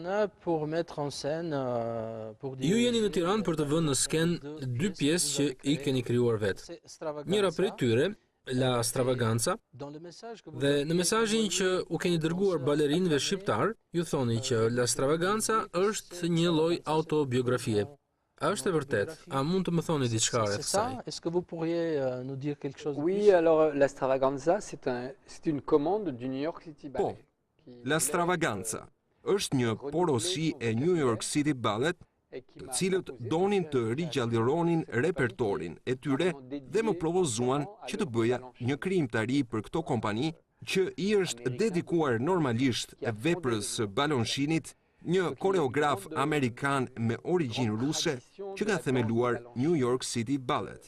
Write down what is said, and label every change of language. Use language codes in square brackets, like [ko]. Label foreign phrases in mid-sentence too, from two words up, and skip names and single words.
[sq] Ju jeni në Tiranë për të vënë në skenë 2 pjesë që i keni krijuar vetë. Njëra prej tyre, La Stravaganza, dhe në mesazhin që u keni dërguar balerinëve shqiptar, ju thoni që La Stravaganza është një lloj autobiografie. A është e vërtet? A mund të më thoni diçka rreth kësaj? [fr] Est-ce que vous pourriez nous dire quelque chose de Oui, alors la Stravaganza, c'est une commande du New York City Po, Ballet. [sq] La Stravaganza është një porosi e New York City Ballet, të cilët donin të rigjallironin repertorin e tyre dhe më propozuan që të bëja një krijimtari për këto kompani që i është dedikuar normalisht veprës së Balanchine, një koreograf amerikan me origjinë ruse që ka themeluar New York City Ballet.